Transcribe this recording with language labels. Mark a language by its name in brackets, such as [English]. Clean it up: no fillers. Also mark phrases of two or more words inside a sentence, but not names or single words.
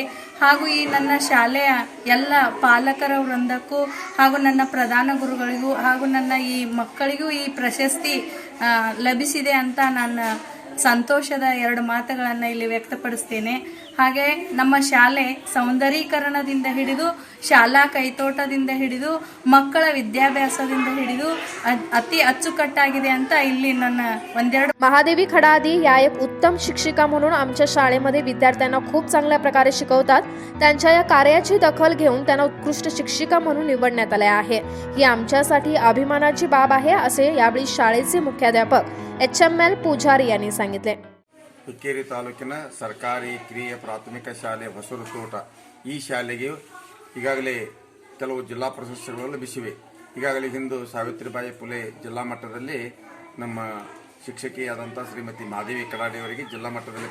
[Kannada] ಹಾಗೂ ಈ ನನ್ನ ಶಾಲೆಯ ಎಲ್ಲ ಪಾಲಕರ ವೃಂದಕ್ಕೂ ಹಾಗೂ ನನ್ನ ಪ್ರಧಾನ ಗುರುಗಳಿಗೂ ಹಾಗೂ ನನ್ನ ಈ ಮಕ್ಕಳಿಗೂ ಈ ಪ್ರಶಸ್ತಿ ಲಭಿಸಿದೆ ಅಂತ ನಾನು ಸಂತೋಷದ 2 ಮಾತುಗಳನ್ನು ಇಲ್ಲಿ ವ್ಯಕ್ತಪಡಿಸ್ತೇನೆ. ಹಾಗೆ ನಮ್ಮ ಶಾಲೆ ಸೌಂದರೀಕರಣದಿಂದ ಹಿಡಿದು ಶಾಲಾ ಕೈತೋಟದಿಂದ ಹಿಡಿದು ಮಕ್ಕಳ ವಿದ್ಯಾಭ್ಯಾಸದಿಂದ ಹಿಡಿದು ಅತಿ ಅಚ್ಚುಕಟ್ಟಾಗಿದೆ ಅಂತ ಇಲ್ಲಿ ನನ್ನ ಒಂದೆರಡು. [Marathi] महादेवी खडादी या एक उत्तम शिक्षिका म्हणून आमच्या शाळेमध्ये विद्यार्थ्यांना खूप चांगल्या प्रकारे शिकवतात. त्यांच्या या कार्याची दखल घेऊन त्यांना उत्कृष्ट शिक्षिका म्हणून निवडण्यात आले आहे. ही आमच्यासाठी अभिमानाची बाब आहे असे यावेळी शाळेचे मुख्याध्यापक HML पुजारी यांनी सांगितले. [Kannada] ಹುಕ್ಕೇರಿ ತಾಲೂಕಿನ ಸರ್ಕಾರಿ ಕಿರಿಯ ಪ್ರಾಥಮಿಕ ಶಾಲೆ ಹೊಸೂರು ತೋಟ ಈ ಶಾಲೆಗೆ ಈಗಾಗಲೇ ಕೆಲವು ಜಿಲ್ಲಾ ಪ್ರಶಸ್ತಿಗಳು ಲಭಿಸಿವೆ. ಈಗಾಗಲೇ ಹಿಂದೂ ಸಾವಿತ್ರಿಬಾಯಿ ಫುಲೆ ಜಿಲ್ಲಾ ಮಟ್ಟದಲ್ಲಿ ನಮ್ಮ ಶಿಕ್ಷಕಿಯಾದಂಥ ಶ್ರೀಮತಿ ಮಾದೇವಿ ಕಡಾಡಿ ಅವರಿಗೆ ಜಿಲ್ಲಾ ಮಟ್ಟದಲ್ಲಿ